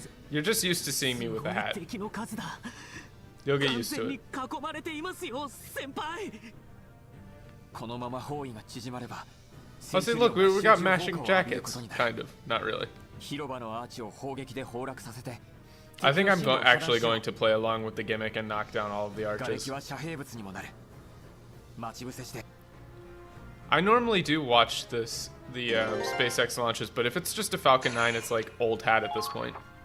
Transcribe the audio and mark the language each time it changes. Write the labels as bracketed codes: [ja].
[en] You're just used to seeing me with a hat. You'll get used to it. [ja] 囲まれていますよ、先輩。このまま包囲が縮まれば。 [en] I say, look, we got matching jackets. Kind of, not really. [ja] 広場のアーチを砲撃で崩落させて。 [en] I think I'm actually going to play along with the gimmick and knock down all of the arches. [ja] は遮蔽物にもなる。待ち伏せして。 [en] I normally do watch the SpaceX launches, but if it's just a Falcon 9, it's like old hat at this point.